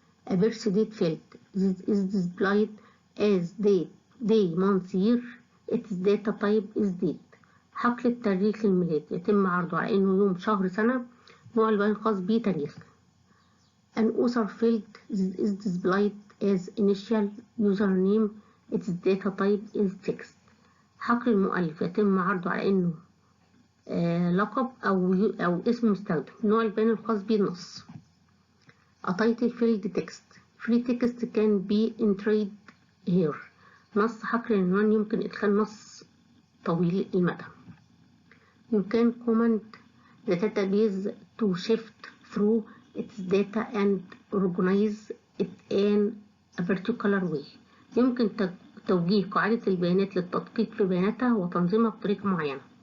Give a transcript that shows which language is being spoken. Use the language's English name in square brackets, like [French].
[English] A birth date field. This is displayed as day month year. Its data type is date. [Arabic] حقل التاريخ الميلاد يتم عرضه على انه يوم شهر سنة. نوع البيان الخاص به تاريخ. [English] An author field. This is displayed as initial username. Its data type is text. [Arabic] حقل المؤلف يتم عرضه على انه لقب او اسم مستخدم. نوع البيان الخاص به نص. [English] A title field text. Free text can be entered here. [Arabic] نص حقل العنوان يمكن ادخال نص طويل المدى. [English] You can comment the database to shift through its data and organize it in a particular way. [Arabic] يمكن توجيه قاعدة البيانات للتدقيق في بياناتها وتنظيمها بطريقة معينة.